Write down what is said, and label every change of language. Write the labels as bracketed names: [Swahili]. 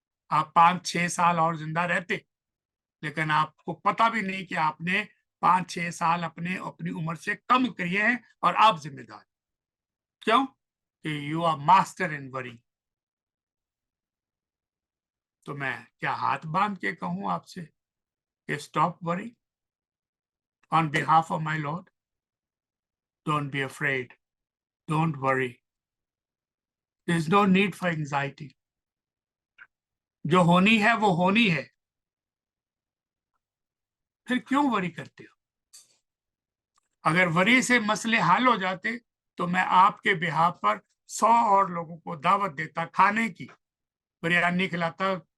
[Hindi] आप 5-6 साल और जिंदा रहते, लेकिन आपको पता भी नहीं कि आपने 5-6 साल अपने अपनी उम्र से कम किए हैं और आप जिम्मेदार। क्यों? [English] कि you are master in worry. [Hindi] तो मैं क्या हाथ बांध के कहूं आपसे कि [English] Stop worry? on behalf of my Lord, don't be afraid, don't worry. There's no need for anxiety. [Hindi] जो होनी है वो होनी है, फिर क्यों वरी करते हो? अगर वरी से मसले हल हो जाते तो मैं आपके बिहाफ पर 100 और लोगों को दावत देता खाने की, बिरयानी खिलाता।